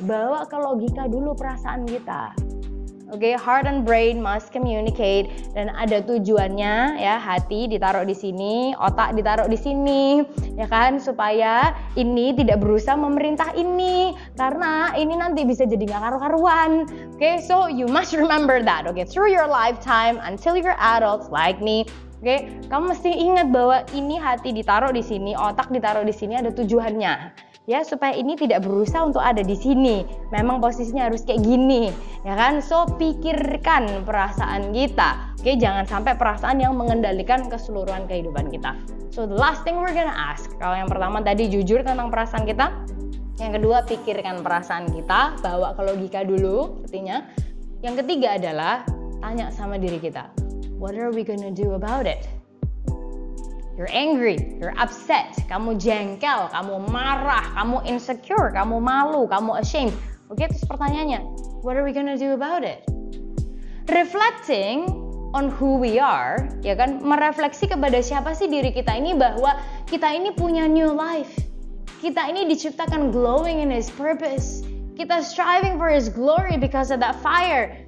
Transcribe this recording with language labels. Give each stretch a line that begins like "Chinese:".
Indonesian: Bawa ke logika dulu perasaan kita. Oke,
English: heart and brain must communicate,
Indonesian: dan ada tujuannya ya, hati ditaruh di sini, otak ditaruh di sini, ya kan, supaya ini tidak berusaha memerintah ini, karena ini nanti bisa jadi nggak karu-karuan.
English: Oke, so you must remember that, oke, through your lifetime until you're adults like me.
Indonesian: Oke, kamu mesti ingat bahwa ini hati ditaruh di sini, otak ditaruh di sini, ada tujuannya. Ya, supaya ini tidak berusaha untuk ada di sini. Memang posisinya harus kayak gini, ya kan? So, pikirkan perasaan kita. Oke, jangan sampai perasaan yang mengendalikan keseluruhan kehidupan kita.
English: So, the last thing we're gonna ask.
Indonesian: Kalau yang pertama tadi jujur tentang perasaan kita. Yang kedua, pikirkan perasaan kita, bawa ke logika dulu, artinya. Yang ketiga adalah tanya sama diri kita,
English: what are we gonna do about it? You're angry, you're upset,
Indonesian: kamu jengkel, kamu marah, kamu insecure, kamu malu, kamu ashamed. Oke, terus pertanyaannya,
English: what are we gonna do about it? Reflecting on who we are,
Indonesian: ya kan, merefleksi kepada siapa sih diri kita ini, bahwa kita ini punya
English: new life.
Indonesian: Kita ini diciptakan
English: glowing in His purpose. Kita striving for His glory because of that fire.